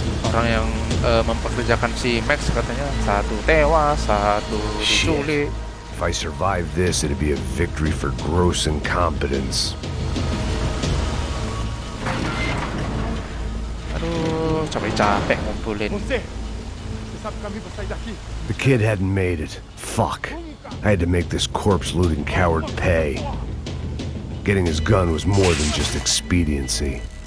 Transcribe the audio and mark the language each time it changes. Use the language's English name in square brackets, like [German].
[Indonesian] Orang yang mempekerjakan si Max katanya satu tewas, satu diculik. [English] If I survived this, it'd be a victory for gross incompetence. [Indonesian] Aduh, capek-capek ngumpulin. [Portuguese] Você sabe o caminho pra sair daqui? [English] The kid hadn't made it. Fuck. I had to make this corpse-looting coward pay. Getting his gun was more than just expediency.